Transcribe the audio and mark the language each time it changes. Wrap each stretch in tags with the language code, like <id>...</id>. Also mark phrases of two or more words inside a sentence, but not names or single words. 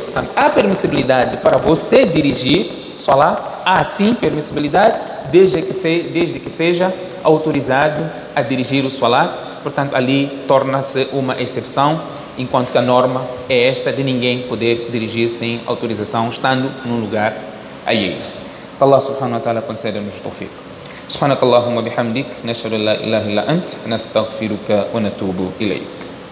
<pt>Portanto, há permissibilidade para você dirigir salat, há sim permissibilidade, desde que seja autorizado a dirigir o salat. Portanto, ali torna-se uma exceção, enquanto que a norma é esta de ninguém poder dirigir sem autorização, estando num lugar alheio. Allah</pt> <ar>سبحانه وتعالى</ar> <pt>conceda-nos o tawfiq.</pt> <ar>سبحانك اللهم بحمدك نشهد أن لا إله إلا أنت نستغفرك ونتوب إليك.</ar>